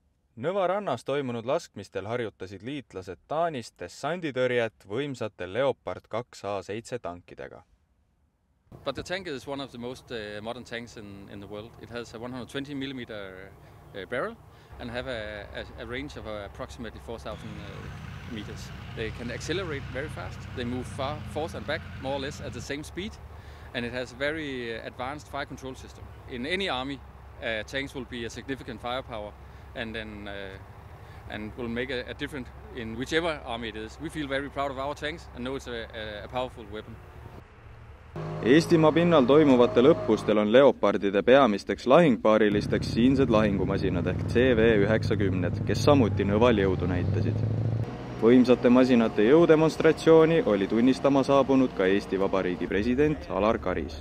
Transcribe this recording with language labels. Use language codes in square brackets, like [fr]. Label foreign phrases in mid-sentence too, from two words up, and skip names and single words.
[et] Nõva rannas toimunud laskmistel harjutasid liitlased Taanist dessanditõrjet võimsate Leopard 2A7 tankidega. [en] But the tank is one of the most modern tanks in the world. It has a 120 millimeter barrel and have a range of approximately 4,000 meters. They can accelerate very fast. They move far, forth and back, more or less at the same speed. And it has a very advanced fire control system. In any army, tanks will be a significant firepower and will make a difference in whichever army it is. We feel very proud of our tanks and know it's a powerful weapon. [et] Eestimaa pinnal toimuvatel õppustel on Leopardide peamisteks lahingpaarilisteks siinsed lahingumasinad ehk CV-90, kes samuti Nõval jõudu näitasid. Võimsate masinate jõudemonstratsiooni oli tunnistama saabunud ka Eesti Vabariigi president Alar Karis.